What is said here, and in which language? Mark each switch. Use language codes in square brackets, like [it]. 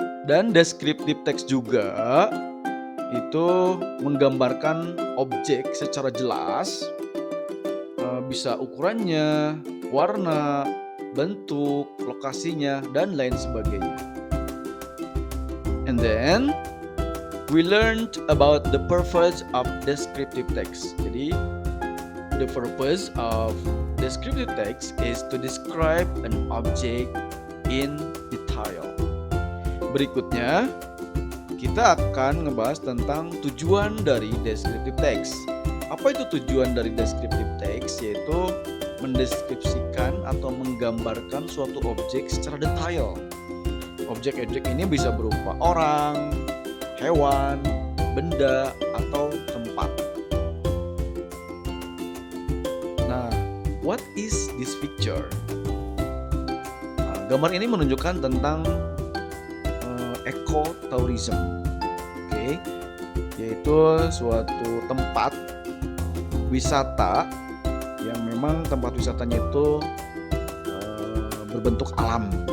[id] Dan descriptive text juga itu menggambarkan objek secara jelas, bisa ukurannya, warna, bentuk, lokasinya, dan lain sebagainya. [en] And then we learned about the purpose of descriptive text. Jadi, the purpose of descriptive text is to describe an object in detail. [id] Berikutnya, kita akan ngebahas tentang tujuan dari descriptive text. Apa itu tujuan dari descriptive text? Yaitu mendeskripsikan atau menggambarkan suatu objek secara detail. Objek-objek ini bisa berupa orang, hewan, benda, atau tempat. [en] Nah, what is this picture? [id] Gambar ini menunjukkan tentang ecotourism, yaitu suatu tempat wisata yang memang tempat wisatanya itu berbentuk alam.